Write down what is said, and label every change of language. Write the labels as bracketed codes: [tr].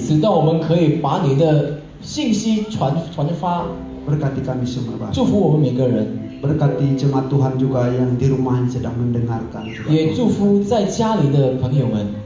[zh] 直到我们可以把你的信息传发， [id] Berkati kami semua Bapak. [zh] 祝福我们每个人， [id] Berkati jemaat Tuhan juga yang di rumah sedang mendengarkan juga. [zh] 也祝福在家里的朋友们。